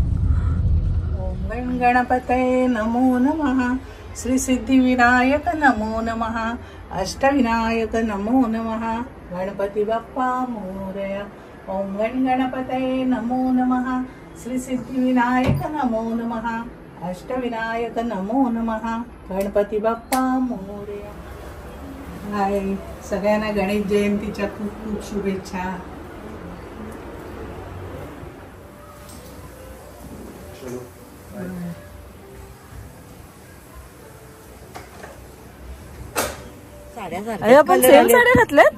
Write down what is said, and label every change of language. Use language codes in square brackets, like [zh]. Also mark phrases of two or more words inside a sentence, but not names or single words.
[sa] ओम गणपतये नमो नमः. श्री सिद्धिविनायक नमो नमः. अष्टविनायक नमो नमः. [mr] गणपती बाप्पा मोरया. [sa] ओम गणपतये नमो नमः. श्री सिद्धिविनायक नमो नमः. अष्टविनायक नमो नमः. [mr] गणपती बाप्पा मोरया. हाय सगळ्यांना गणेश जयंतीच्या खूप खूप शुभेच्छा. आपण सेम साड्या घातल्यात.